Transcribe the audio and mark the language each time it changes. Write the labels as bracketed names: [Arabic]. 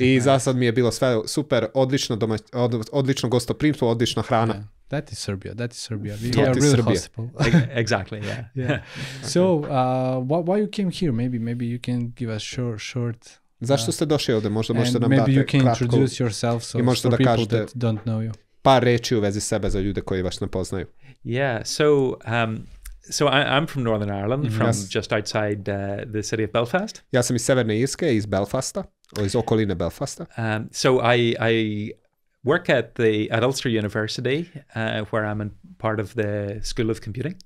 [Serbian] I za sad mi je bilo sve super, odlično gostoprimstvo, odlična hrana. [English] Yeah. That is Serbia. We are really hospitable. Exactly, yeah. So, why you came here? Maybe you can give us short. [Serbian] Zašto ste došli ovdje? Možda možete nam dati kratko. [English] Maybe you can introduce yourself so for people that don't know you. [Serbian] Par reči u vezi sebe za ljude koji vas ne poznaju. [English] Yeah, so I'm from Northern Ireland, from just outside the city of Belfast. [Serbian] Ja sam iz Severne Irske, iz Belfasta, iz okoline Belfasta. [English] So I work at Ulster University, where I'm part of the School of Computing.